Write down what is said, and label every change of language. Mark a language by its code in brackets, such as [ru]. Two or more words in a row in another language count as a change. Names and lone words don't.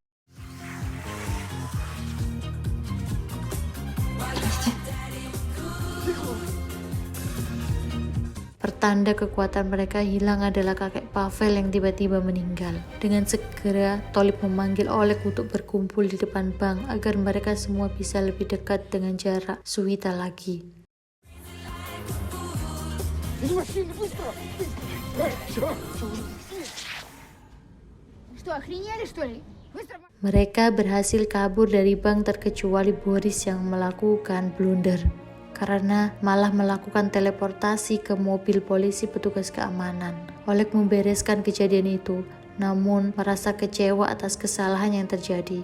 [id] Pertanda kekuatan mereka hilang adalah kakek Pavel yang tiba-tiba meninggal. Dengan segera, Tolip memanggil Oleg untuk berkumpul di depan bank agar mereka semua bisa lebih dekat dengan jarak Swita lagi. [ru] Что, охренели, что ли? Быстро... [id] Mereka berhasil kabur dari bank terkecuali Boris yang melakukan blunder karena malah melakukan teleportasi ke mobil polisi petugas keamanan. Oleg membereskan kejadian itu, namun merasa kecewa atas kesalahan yang terjadi.